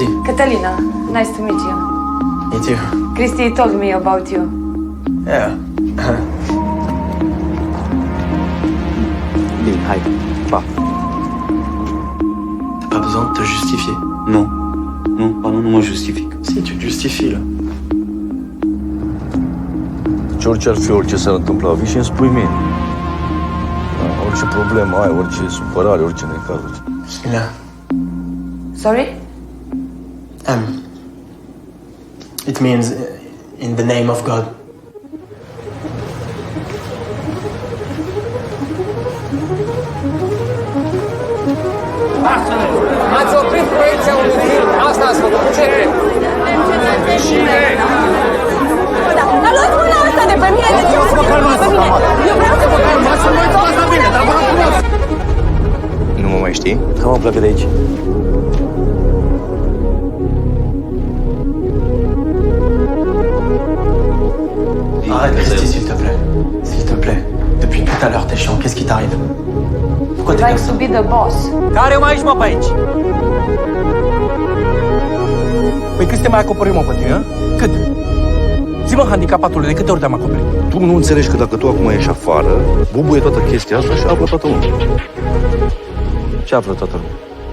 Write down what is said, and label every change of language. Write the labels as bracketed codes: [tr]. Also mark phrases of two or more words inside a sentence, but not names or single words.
[en] Catalina, nice to meet you. Me too. Christy told me about you. Yeah. Hi. [fr] Pas. T'as pas besoin de te justifier. Non. Non, pardon, [ro] nu mă justific. [fr] Si, tu te justifies, là. [ro] Ce orice ar fi, orice s-ar întâmpla, vii și îmi spui mie. Orice problemă ai, orice supărare, orice necaz. Bismillah. [en] Sorry? It means in the name of God. [ro] Ați oprit proiecția unui film. Asta ați făcut. Ce trebuie? Dar luați mâna asta de pe mine. De ce mă faceți pe mine? Eu vreau să vă Nu mă mai știi? Că mă pleacă de aici. [fr] Arrête, Christy, s'il te plaît. S'il te plaît. Depuis tout à l'heure, t'es chiant. Qu'est-ce qui t'arrive? Pourquoi t'es comme ça? [en] To be the boss. [ro] Care mai aici, mă, pe aici? Păi cât te mai acoperim, mă, pe tine, a? Cât? Zi-mă, handicapatule, de câte ori te-am acoperit? Tu nu înțelegi că dacă tu acum ieși afară, bubuie toată chestia asta și află toată lumea. Ce află toată lumea?